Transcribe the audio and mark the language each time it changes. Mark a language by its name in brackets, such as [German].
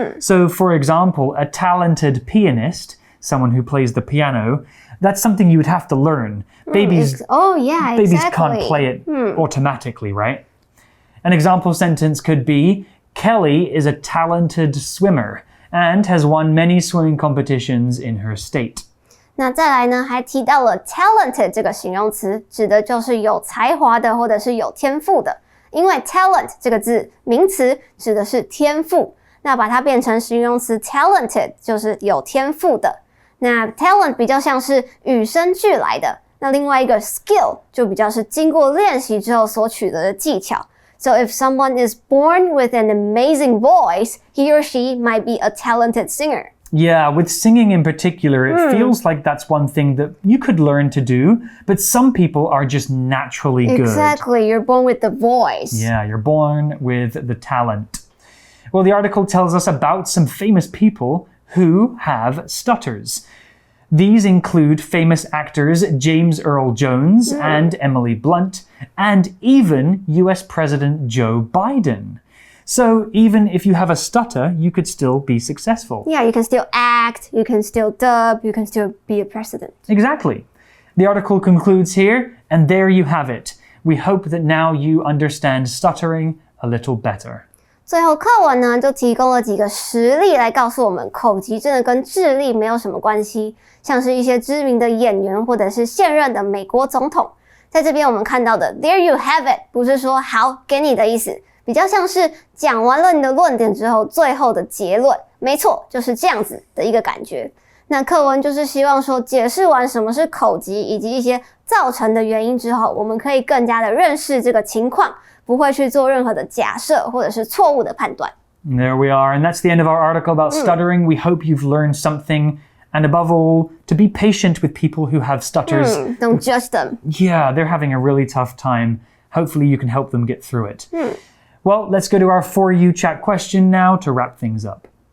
[English] So, for example, a talented pianist, someone who plays the piano, that's something you would have to learn. Babies can't play it automatically, right? An example sentence could be, Kelly is a talented swimmer and has won many swimming competitions in her state. [Chinese] 那再来呢，还提到了 talented 这个形容词，指的就是有才华的或者是有天赋的。因为 talent 这个字名词指的是天赋，那把它变成形容词 talented 就是有天赋的。那 talent 比较像是与生俱来的，那另外一个 skill 就比较是经过练习之后所取得的技巧。 [English] So if someone is born with an amazing voice, he or she might be a talented singer. Yeah, with singing in particular, it feels like that's one thing that you could learn to do, but some people are just naturally good. Exactly, you're born with the voice. Yeah, you're born with the talent. Well, the article tells us about some famous people who have stutters. These include famous actors James Earl Jones and Emily Blunt, and even US President Joe Biden. So even if you have a stutter, you could still be successful. Yeah, you can still act, you can still dub, you can still be a president. Exactly. The article concludes here, and there you have it. We hope that now you understand stuttering a little better. [Chinese] 最后课文呢，就提供了几个实例来告诉我们，口疾真的跟智力没有什么关系，像是一些知名的演员或者是现任的美国总统。在这边我们看到的 [English] There you have it [Chinese] 不是说好给你的意思，比较像是讲完了你的论点之后最后的结论，没错，就是这样子的一个感觉。那课文就是希望说，解释完什么是口疾以及一些造成的原因之后，我们可以更加的认识这个情况，不会去做任何的假设或者是错误的判断。 [English] There we are, and that's the end of our article about stuttering. We hope you've learned something, and above all, to be patient with people who have stutters. Don't judge them. Yeah, they're having a really tough time. Hopefully you can help them get through it. Well, let's go to our For You chat question now to wrap things up.